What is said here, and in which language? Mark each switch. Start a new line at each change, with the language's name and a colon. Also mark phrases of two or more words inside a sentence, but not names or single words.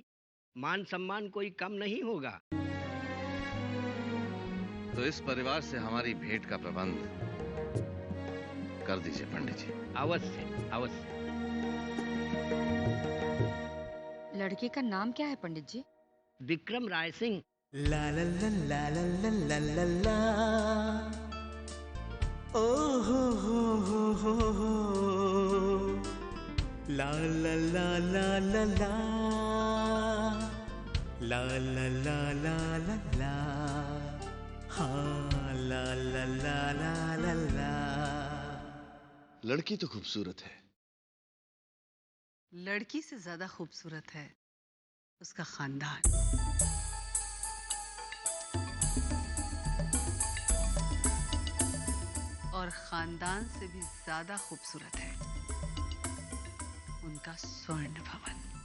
Hindi: मान सम्मान कोई कम नहीं होगा। तो इस परिवार से हमारी भेंट का प्रबंध कर दीजिए पंडित जी। अवश्य अवश्य। लड़के का नाम क्या है पंडित जी? विक्रम राय सिंह। ला ला ला ला ला ला ला ला, ओ हो, ला ला ला ला ला ला, ला ला ला ला ला ला, हाँ ला ला ला ला ला ला। लड़की तो खूबसूरत है। लड़की से ज्यादा खूबसूरत है उसका खानदान। और खानदान से भी ज्यादा खूबसूरत है उनका स्वर्ण भवन।